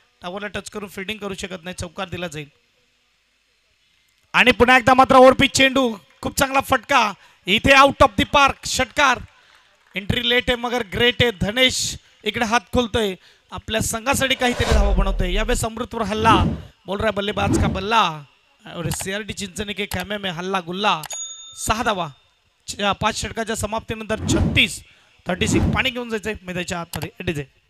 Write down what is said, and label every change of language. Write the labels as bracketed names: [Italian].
[Marathi] टावरला touch करून fielding करू शकत नाही, चौकार दिला जाईल. आणि पुन्हा एकदा मात्र ओव्हरपिच चेंडू, खूप चांगला फटका इथे आउट ऑफ द पार्क. षटकार, एंट्री लेट आहे मगर ग्रेट आहे. धनेश इकडे हात खोलतोय, आपल्या संघासाठी काहीतरी धावा बनवतोय. यावेळेस अमृतवर हल्ला, [Hindi] बोल रहा बल्लेबाज का बल्ला और सीआरडी चिंचणी के खेमे में हल्ला गुल्ला. [Marathi] 6 धावा 5 षटकाच्या समाप्तीनंतर 36 पाणी घेऊन जायचंय मैदानाच्या आतमध्ये. डीजे